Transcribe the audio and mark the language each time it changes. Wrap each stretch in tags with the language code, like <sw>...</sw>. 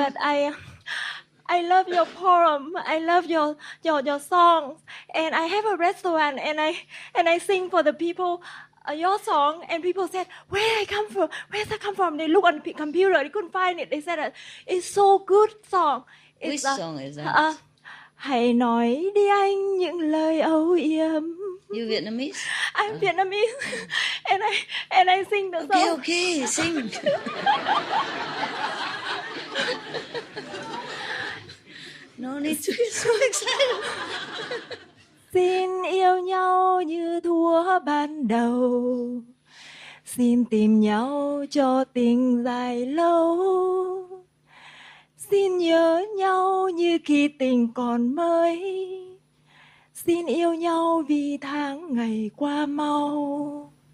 <en>But I love your poem. I love your songs. And I have a restaurant and I sing for the people your song, and people said, where does that come from? They look on the computer, they couldn't find it. They said that it's so good song. Which song is that?</en> <vi>Hãy nói đi anh những lời âu yếm</vi> <en>You Vietnamese? I'm Vietnamese, and I sing the song. Okay, sing. No need to get so excited.</en> <vi>Xin yêu nhau như thuở ban đầu, xin tìm nhau cho tình dài lâu, xin nhớ nhau như khi tình còn mới, xin yêu nhau vì tháng ngày qua mau.</vi>